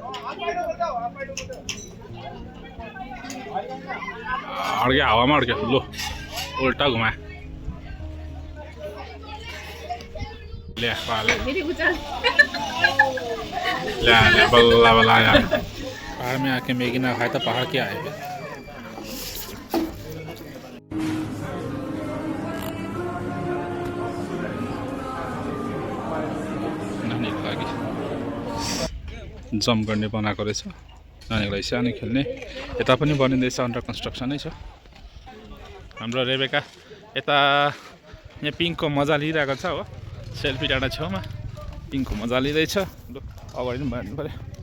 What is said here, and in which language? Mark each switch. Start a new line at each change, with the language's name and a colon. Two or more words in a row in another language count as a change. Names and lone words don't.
Nepali: अड्क्यो हावामा अड्क्यो लो उल्टा घुमा ल्या पाले ल्या बल्ल बल्ल आया
Hindi: पहाड़ में आके मैगी ना खाए तो पहाड़ क्या आए
Nepali: नानीको लागि जम्प गर्ने बनाएको रहेछ नानीको लागि सानो खेल्ने यता पनि बनिँदैछ
English: under construction
Nepali: छ हाम्रो रेबेका यता यहाँ पिङको मजा लिइरहेको छ हो सेल्फी डाँडा छेउमा पिङको मजा लिँदैछ लु अगाडि पनि भन्नु पऱ्यो